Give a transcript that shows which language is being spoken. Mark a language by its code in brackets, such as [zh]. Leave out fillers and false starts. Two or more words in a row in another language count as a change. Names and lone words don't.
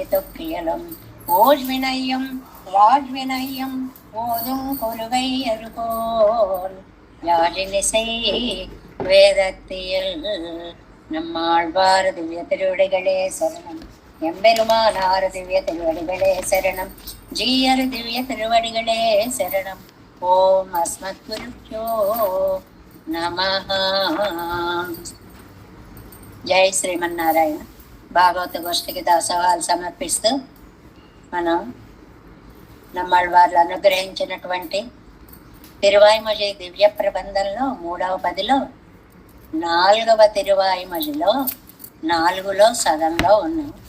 [ta] தொக்கியலும் ஓழ்வினையும் வாழ்வினையும் ஓதும் கொலுவை அருகோல் யாழினிசை வேதத்தில் நம்மாழ்வார் திவ்ய திருவடிகளே சரணம் எம்பெருமானார் திவ்ய திருவடிகளே சரணம் ஜீயர் திவ்ய திருவடிகளே சரணம் [sa] ॐ अस्मद् गुरुभ्यो नमः. [te] జై శ్రీమన్నారాయణ. భాగవత గోష్ఠికి దాసవాలు సమర్పిస్తూ మనం నమ్మాళ్ళవార్లు అనుగ్రహించినటువంటి తిరువాయిమొഴി దివ్య ప్రబంధంలో 3వ పదిలో 4వ తిరువాయిమొഴിలో 4లో సగంలో ఉన్నాం.